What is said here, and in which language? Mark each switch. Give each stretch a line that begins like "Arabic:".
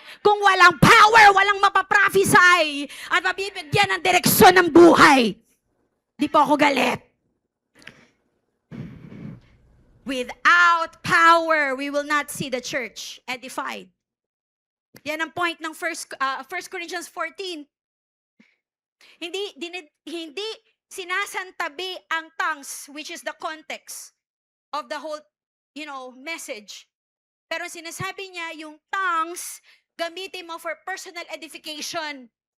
Filipino: Kung walang power, walang mapaprophesy at mabibigyan ng direksyon ng buhay. Di po ako galit.
English: Without power, we will not see the church edified.
Filipino: Yan ang point ng 1 Corinthians 14. Hindi sinasantabi ang tongues,
English: which is the context of the whole, message.
Filipino: Pero sinasabi niya, yung tongues, gamitin mo
English: for personal edification.